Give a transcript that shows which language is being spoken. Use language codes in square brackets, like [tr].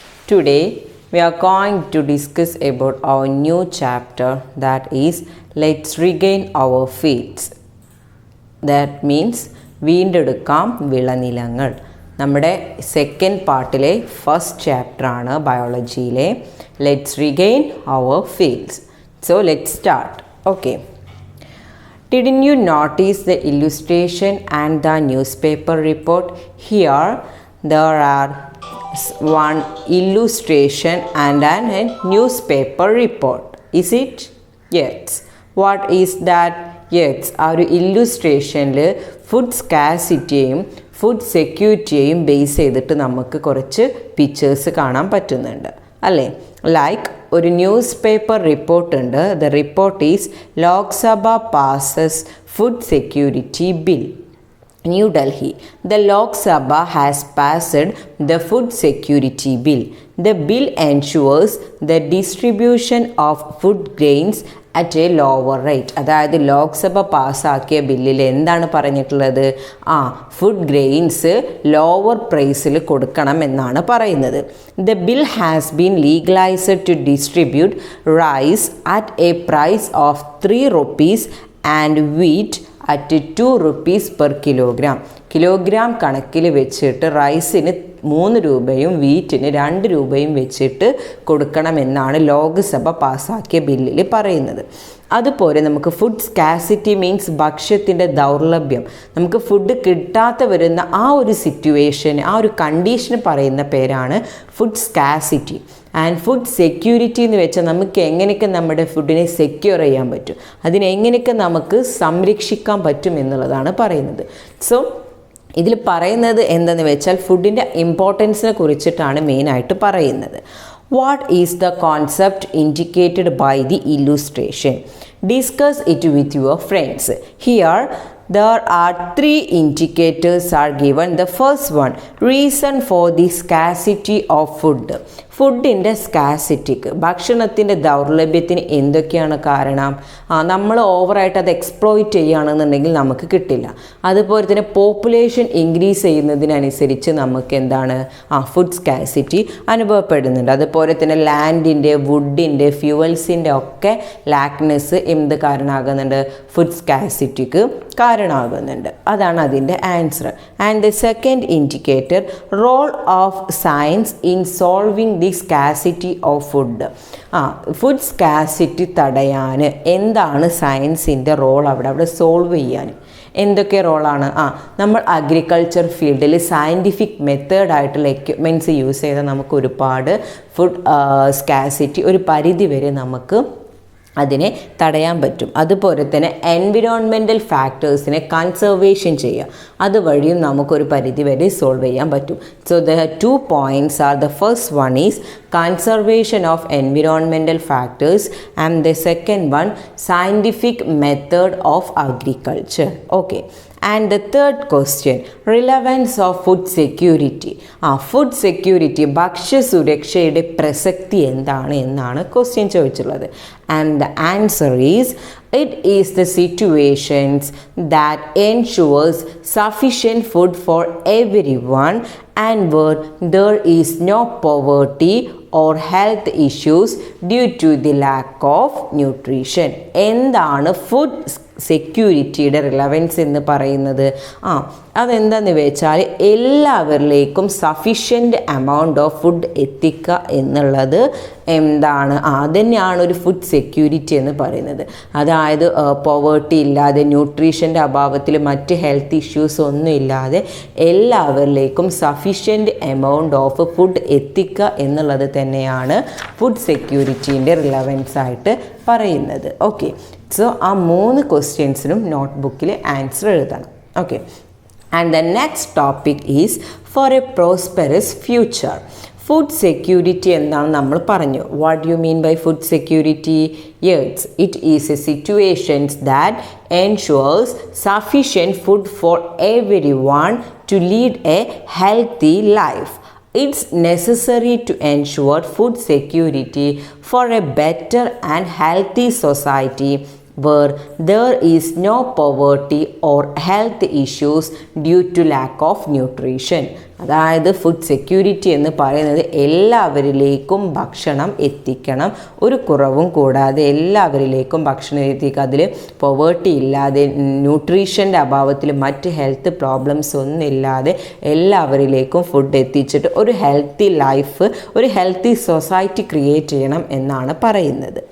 [en] Today we are going to discuss about our new chapter, that is let's regain our fields. That means [ml] വീണ്ടെടുക്കാം വിളനിലങ്ങൾ. നമ്മുടെ second പാർട്ടിലെ first ചാപ്റ്ററാണ് ബയോളജിയിലെ let's regain our fields. [en] So let's start. Okay, didn't you notice the illustration and the newspaper report? Here there are one illustration and a newspaper report. Is it? Yes. What is that? [ml] Yes, ആ ഒരു ഇല്ലുസ്ട്രേഷനിൽ food സ്കാസിറ്റിയെയും food സെക്യൂരിറ്റിയെയും base ചെയ്തിട്ട് നമുക്ക് കുറച്ച് pictures കാണാൻ പറ്റുന്നുണ്ട് അല്ലേ? Like ഒരു news paper report ഉണ്ട്. [en] The report is Lok Sabha passes food security bill. New Delhi, the Lok Sabha has passed the food security bill. The bill ensures the distribution of food grains at a lower rate. [ml] അതായത് ലോക്സഭ പാസ്സാക്കിയ ബില്ലിൽ എന്താണ് പറഞ്ഞിട്ടുള്ളത്? Food grains lower പ്രൈസിൽ കൊടുക്കണം എന്നാണ് പറയുന്നത്. [en] The bill has been legalized to distribute rice at a price of 3 rupees and wheat at 2 rupees per kilogram. [ml] Kilogram കണക്കിൽ വെച്ചിട്ട് റൈസിന് 3 രൂപയും വീറ്റിന് 2 രൂപയും വെച്ചിട്ട് കൊടുക്കണമെന്നാണ് ലോക്സഭ പാസ്സാക്കിയ ബില്ലിൽ പറയുന്നത്. അതുപോലെ നമുക്ക് ഫുഡ് സ്കാസിറ്റി മീൻസ് ഭക്ഷ്യത്തിൻ്റെ ദൗർലഭ്യം, നമുക്ക് ഫുഡ് കിട്ടാത്ത വരുന്ന ആ ഒരു സിറ്റുവേഷൻ, ആ ഒരു കണ്ടീഷന് പറയുന്ന പേരാണ് food scarcity. And food security എന്ന് വെച്ചാൽ നമുക്ക് എങ്ങനെയൊക്കെ നമ്മുടെ ഫുഡിനെ സെക്യൂർ ചെയ്യാൻ പറ്റും, അതിനെങ്ങനെയൊക്കെ നമുക്ക് സംരക്ഷിക്കാൻ പറ്റും എന്നുള്ളതാണ് പറയുന്നത്. സോ ഇതിൽ പറയുന്നത് എന്തെന്ന് വെച്ചാൽ ഫുഡിൻ്റെ ഇമ്പോർട്ടൻസിനെ കുറിച്ചിട്ടാണ് മെയിനായിട്ട് പറയുന്നത്. [en] What is the concept indicated by the illustration? Discuss it with your friends. Here there are 3 indicators are given. The first one, reason for the scarcity of food. [ml] ഫുഡിൻ്റെ സ്കാസിറ്റിക്ക്, ഭക്ഷണത്തിൻ്റെ ദൗർലഭ്യത്തിന് എന്തൊക്കെയാണ് കാരണം? നമ്മൾ ഓവറായിട്ട് അത് എക്സ്പ്ലോയിറ്റ് ചെയ്യുകയാണെന്നുണ്ടെങ്കിൽ നമുക്ക് കിട്ടില്ല. അതുപോലെ തന്നെ പോപ്പുലേഷൻ ഇൻക്രീസ് ചെയ്യുന്നതിനനുസരിച്ച് നമുക്ക് എന്താണ് ഫുഡ് സ്കാസിറ്റി അനുഭവപ്പെടുന്നുണ്ട്. അതുപോലെ തന്നെ ലാൻഡിൻ്റെ, വുഡിൻ്റെ, ഫ്യൂവൽസിൻ്റെ ഒക്കെ ലാക്നെസ് എന്ത് കാരണമാകുന്നുണ്ട്? ഫുഡ് സ്കാസിറ്റിക്ക് കാരണമാകുന്നുണ്ട്. അതാണ് അതിൻ്റെ answer. And the second indicator, role of science in solving the scarcity of food. Food scarcity തടയാൻ എന്താണ് സയൻസിൻ്റെ റോൾ? അവിടെ സോൾവ് ചെയ്യാൻ എന്തൊക്കെ റോളാണ്? നമ്മൾ അഗ്രികൾച്ചർ ഫീൽഡിൽ സയൻറ്റിഫിക് മെത്തേഡായിട്ടുള്ള എക്യുപ്മെൻറ്റ്സ് യൂസ് ചെയ്താൽ നമുക്ക് ഒരുപാട് ഫുഡ് സ്കാസിറ്റി ഒരു പരിധി വരെ നമുക്ക് അതിനെ തടയാൻ പറ്റും. അതുപോലെ തന്നെ എൻവിറോൺമെൻറ്റൽ ഫാക്ടേഴ്സിനെ കൺസർവേഷൻ ചെയ്യുക, അതുവഴിയും നമുക്കൊരു പരിധി വരെ സോൾവ് ചെയ്യാൻ പറ്റും. [en] So the 2 points are, the first one is conservation of environmental factors and the second one scientific method of agriculture. Okay. And the third question, relevance of food security. [ml] Food security, ഭക്ഷ്യസുരക്ഷയുടെ പ്രസക്തി എന്താണ് എന്നാണ് question ചോദിച്ചിട്ടുള്ളത്. [en] And the answer is, it is the situations that ensures sufficient food for everyone and where there is no poverty or health issues due to the lack of nutrition. [ml] എന്താണ് food സെക്യൂരിറ്റിയുടെ relevance എന്ന് പറയുന്നത്? അതെന്താണെന്ന് വെച്ചാൽ എല്ലാവരിലേക്കും sufficient amount of food എത്തിക്കുക എന്നുള്ളത് എന്താണ്? അതുതന്നെയാണ് ഒരു ഫുഡ് സെക്യൂരിറ്റി എന്ന് പറയുന്നത്. അതായത് പോവേർട്ടി ഇല്ലാതെ, ന്യൂട്രീഷൻ്റെ അഭാവത്തിൽ മറ്റ് ഹെൽത്ത് ഇഷ്യൂസ് ഒന്നും ഇല്ലാതെ എല്ലാവരിലേക്കും സഫിഷ്യൻറ്റ് എമൗണ്ട് ഓഫ് ഫുഡ് എത്തിക്കുക എന്നുള്ളത് തന്നെയാണ് ഫുഡ് സെക്യൂരിറ്റീൻ്റെ റിലവൻസ് ആയിട്ട് പറയുന്നത്. ഓക്കെ, സോ ആ 3 ക്വസ്റ്റ്യൻസിനും നോട്ട് ബുക്കിൽ ആൻസർ എഴുതണം. [en] Okay, and the next topic is for a prosperous future. [ml] Food security എന്താണ് നമ്മൾ പറഞ്ഞു. [en] What you mean by food security? Yes, it is a situations that ensures sufficient food for everyone to lead a healthy life. It's necessary to ensure food security for a better and healthy society where there is no poverty or health issues due to lack of nutrition. [ml] അതായത് food security എന്ന് പറയുന്നത് എല്ലാവരിലേക്കും ഭക്ഷണം എത്തിക്കണം, ഒരു കുറവും കൂടാതെ എല്ലാവരിലേക്കും ഭക്ഷണം എത്തിക്കുക. അതിൽ പോവേർട്ടി ഇല്ലാതെ, ന്യൂട്രീഷൻ്റെ അഭാവത്തിൽ, മറ്റ് ഹെൽത്ത് പ്രോബ്ലംസ് ഒന്നും ഇല്ലാതെ എല്ലാവരിലേക്കും ഫുഡ് എത്തിച്ചിട്ട് ഒരു ഹെൽത്തി ലൈഫ്, ഒരു ഹെൽത്തി സൊസൈറ്റി ക്രിയേറ്റ് ചെയ്യണം എന്നാണ് പറയുന്നത്.